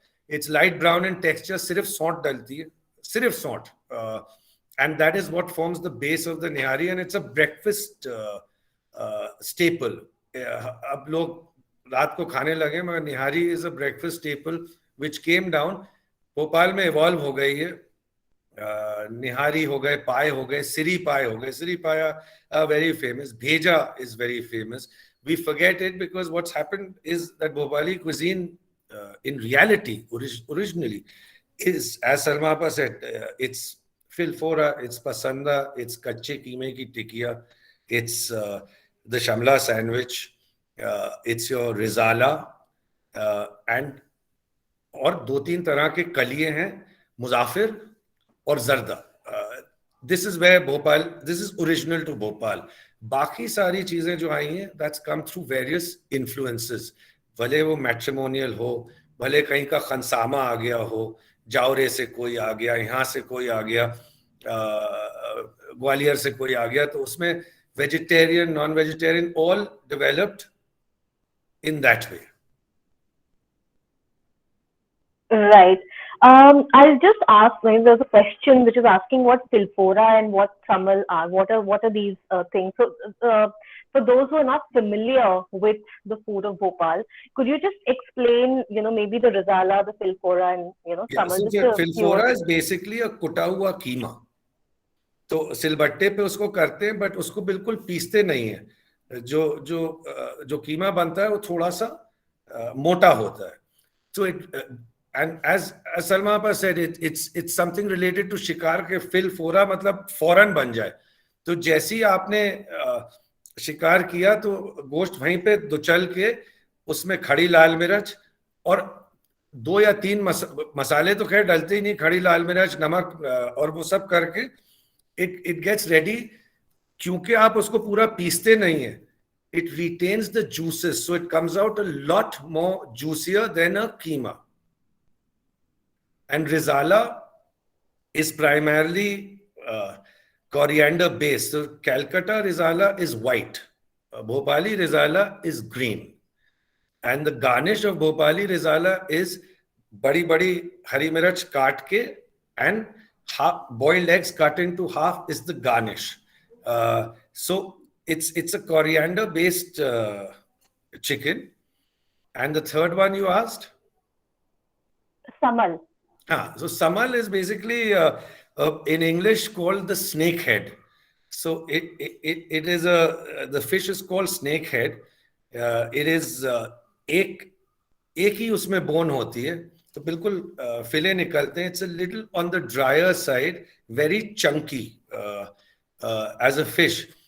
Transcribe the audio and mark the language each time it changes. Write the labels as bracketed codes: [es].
[en] it's light brown in texture, [hi] सिर्फ सौंठ डलती है, सिर्फ सौंठ, [en] And that is what forms the base of the nihari, and it's a breakfast staple. [hi] अब लोग रात को खाने लगे, मगर निहारी [en] is a breakfast staple which came down, [hi] Bhopal में इवॉल्व हो गई है। निहारी हो गए, पाए हो गए, सिरी पाए हो गए, सिरी पाया [en] very famous, [hi] भेजा [en] Is very famous. We forget it because what's happened is that Bhopali cuisine, in reality, originally, is, as Salma said, it's filfora, it's pasanda, it's [hi] kache keeme ki tikkiya, [en] it's the shamla sandwich, it's your rizala, and [hi] और दो तीन तरह के कलिए हैं, मुजाफिर और जर्दा। [en] This is way Bhopal, this is original to Bhopal. [hi] बाकी सारी चीजें जो आई हैं, [en] that's come through various influences, [hi] भले वो मैट्रिमोनियल हो, भले कहीं का खनसामा आ गया हो, जावरे से कोई आ गया, यहाँ से कोई आ गया, ग्वालियर से कोई आ गया, तो उसमें [en] Vegetarian, non vegetarian, all developed in that way. Right. I'll just ask. Maybe there's a question which is asking what Silfora and what Samal are. What are these things? So, for those who are not familiar with the food of Bhopal, could you just explain, maybe the Rizala, the Silfora, and Yeah, Samal? so Just a few filfora is basically a [hi] कुटा हुआ कीमा। तो सिलबट्टे पे उसको करते हैं, [en] but [hi] उसको बिल्कुल पीसते नहीं है। जो कीमा बनता है वो थोड़ा सा मोटा होता है। [en] So and as Salma Appa said, it's something related to [hi] शिकार के फिलफोरा, मतलब फौरन बन जाए। तो जैसे ही आपने शिकार किया तो गोश्त वहीं पे दुचल के उसमें खड़ी लाल मिर्च और 2 या 3 मसाले तो खैर डलते ही नहीं, खड़ी लाल मिर्च, नमक, और वो सब करके [en] it gets ready। [hi] क्योंकि आप उसको पूरा पीसते नहीं है, [en] it retains the juices, so it comes out a lot more juicier than a keema. And Rizala is primarily coriander based. So Calcutta Rizala is white, Bhopali Rizala is green, and the garnish of Bhopali Rizala is [hi] badi badi hari mirach kaat ke, [en] and half boiled eggs cut into half is the garnish. So it's a coriander based chicken. And the third one you asked? Samal. So Samal is basically in English called the snake head. So it is the fish is called snake head. It is [hi] एक ही उसमें bone होती है, तो बिल्कुल फिले निकलते हैं। [en] It's a little on the drier side, very chunky as a fish.